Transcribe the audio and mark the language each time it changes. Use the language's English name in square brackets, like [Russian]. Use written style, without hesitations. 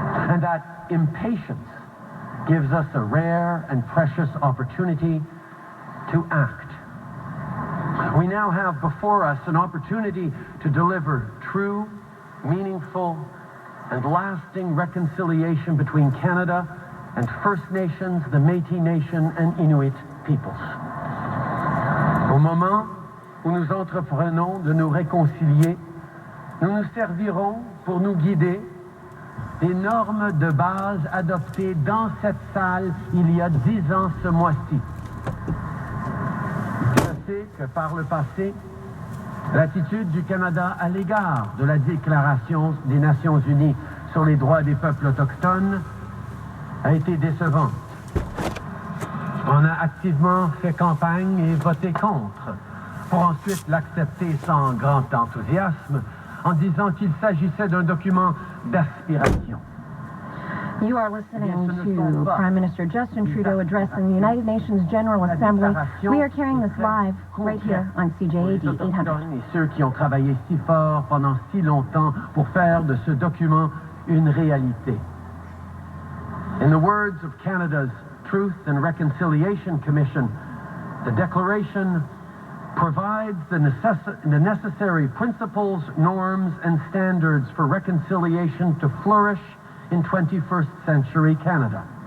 [English] And that impatience gives us a rare and precious opportunity to act. We now have before us an opportunity to deliver true, meaningful, and lasting reconciliation between Canada and First Nations, the Métis Nation, and Inuit peoples. [French] Au moment où nous entreprenons de nous réconcilier, nous nous servirons pour nous guider des normes de base adoptées dans cette salle il y a 10 ans ce mois-ci. Je sais que par le passé, l'attitude du Canada à l'égard de la Déclaration des Nations Unies sur les droits des peuples autochtones a été décevante. On a activement fait campagne et voté contre, pour ensuite l'accepter sans grand enthousiasme, en disant qu'il s'agissait d'un document d'aspiration. [English] You are listening to Prime Minister Justin Trudeau addressing the United Nations General Assembly. We are carrying this live right here on CJAD 800. [French] Et ceux qui ont travaillé si fort pendant si longtemps pour faire de ce document une réalité. [English] In the words of Canada's Truth and Reconciliation Commission, the Declaration provides the necessary principles, norms, and standards for reconciliation to flourish in 21st century Canada.